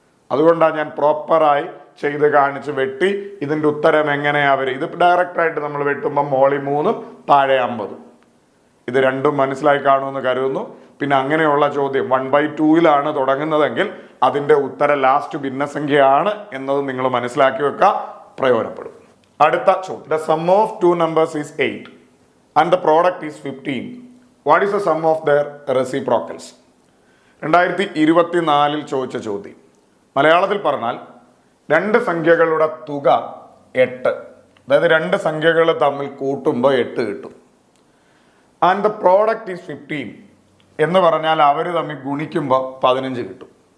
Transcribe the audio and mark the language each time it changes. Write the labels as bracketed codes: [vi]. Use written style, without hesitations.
[ml] അതുകൊണ്ടാണ് ഞാൻ പ്രോപ്പറായി ചെയ്ത് കാണിച്ച് വെട്ടി ഇതിൻ്റെ ഉത്തരം എങ്ങനെയാ വരും. ഇത് ഡയറക്റ്റായിട്ട് നമ്മൾ വെട്ടുമ്പോൾ മോളി 3 താഴെ 50. ഇത് രണ്ടും മനസ്സിലായി കാണുമെന്ന് കരുതുന്നു. പിന്നെ അങ്ങനെയുള്ള ചോദ്യം 1/2 തുടങ്ങുന്നതെങ്കിൽ അതിൻ്റെ ഉത്തരം ലാസ്റ്റ് ഭിന്നസംഖ്യയാണ് എന്നത് നിങ്ങൾ മനസ്സിലാക്കി വെക്കുക, പ്രയോജനപ്പെടും. [en] അടുത്ത ചോദ്യം, the sum of 2 numbers is 8 and the product is 15. What is the sum of their reciprocals? [ml] 2024 ചോദിച്ച ചോദ്യം. മലയാളത്തിൽ പറഞ്ഞാൽ 2 സംഖ്യകളുടെ തുക 8, അതായത് 2 സംഖ്യകൾ തമ്മിൽ കൂട്ടുമ്പോൾ 8 കിട്ടും. [en] and the product is 15 [ml] എന്ന് പറഞ്ഞാൽ അവർ തമ്മിൽ ഗുണിക്കുമ്പോൾ 15 കിട്ടും.